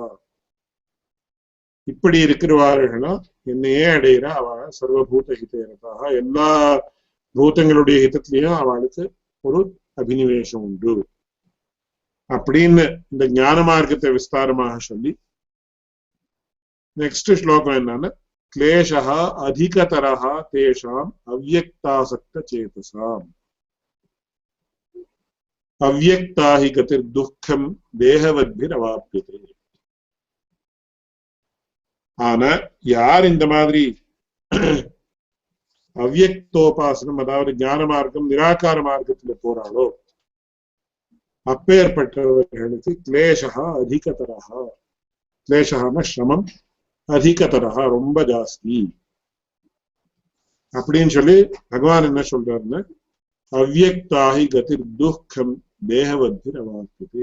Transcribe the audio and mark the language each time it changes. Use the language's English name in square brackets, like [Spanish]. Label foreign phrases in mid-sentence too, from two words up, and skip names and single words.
[Tamil] இப்படி இருக்கிறவார்களா என்னையே அடையிற அவ [Sanskrit] सर्वभूत हिते रताः. [Tamil] எல்லா பூதங்களுடைய ஹிதத்திலையும் அவளுக்கு ஒரு அபினிவேசம் உண்டு அப்படின்னு இந்த ஞான மார்க்கத்தை விஸ்தாரமாக சொல்லி நெக்ஸ்ட் ஸ்லோகம் என்னன்னா [Sanskrit] क्लेशः अधिकतरः तेषाम् अव्यक्तासक्तचेतसाम् अव्यक्ता हि गतिर्दुःखं देहवद्भिरवाप्यते. [Tamil] ஆனா யார் இந்த மாதிரி அவ்யக்தோபாசனம் அதாவது ஞான மார்க்கம் நிராகார மார்க்கத்துல போறாளோ அப்பேற்பட்டவர்களுக்கு [Sanskrit] क्लेशः अधिकतरः. [Tamil] கிளேஷான சிரமம், அதிகதரஹா ரொம்ப ஜாஸ்தி அப்படின்னு சொல்லி பகவான் என்ன சொல்றாருன்னா [Sanskrit] अव्यक्ताहि गतिर् दुःखं देहवद्भिर् अवाप्यते.